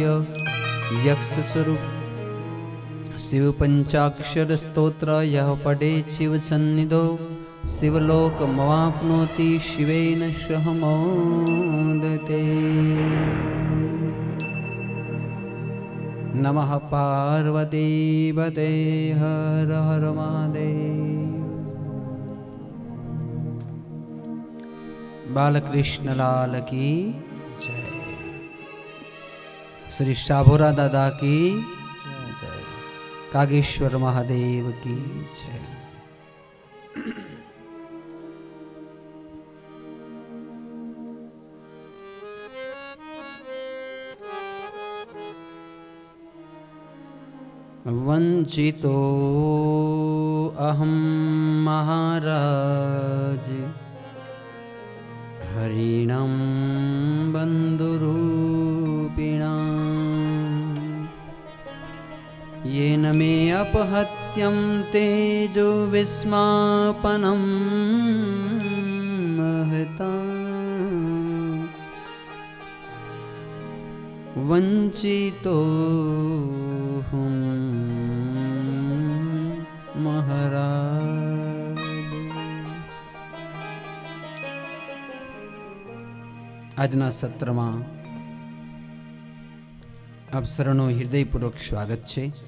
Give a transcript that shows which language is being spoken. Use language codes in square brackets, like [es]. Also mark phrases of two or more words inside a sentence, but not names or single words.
[sa] यक्ष स्वरूप शिव पंचाक्षर स्तोत्र यः पठे शिव सन्निधौ शिवलोकमवाप्नोति शिवेन सह मोदते। नमः पार्वतीपते हर हर महादेव। [hi] बालकृष्ण लाल की जय। श्री शाभोरा दादा की जय। कागेश्वर महादेव की जय। [sa] वंचितो अहं महाराज हरिणं बन्धुरूपिणाम् येन मे अपहत्यं तेजो विस्मापनम् [gu] કરતા વંચિતો હું મહારાજ. આજના સત્રમાં આપ સર્વનો હૃદયપૂર્વક સ્વાગત છે.